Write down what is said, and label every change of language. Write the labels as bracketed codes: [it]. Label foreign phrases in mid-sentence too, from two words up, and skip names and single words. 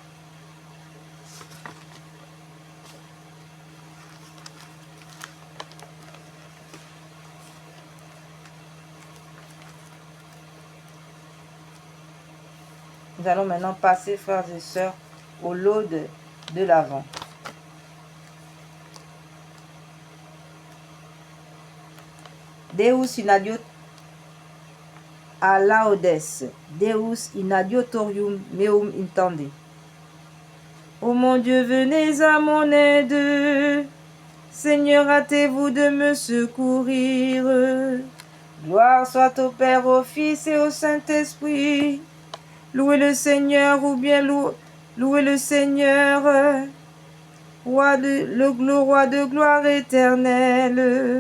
[fr] Nous allons maintenant passer, frères et sœurs, au laude de l'Avent. [la] Deus in adiot a laudes, Deus in adiotorium meum intende. [fr] Ô mon Dieu, venez à mon aide. Seigneur, hâtez-vous de me secourir. Gloire soit au Père, au Fils et au Saint-Esprit. Louez le Seigneur, ou bien louez le Seigneur, le roi de gloire éternelle.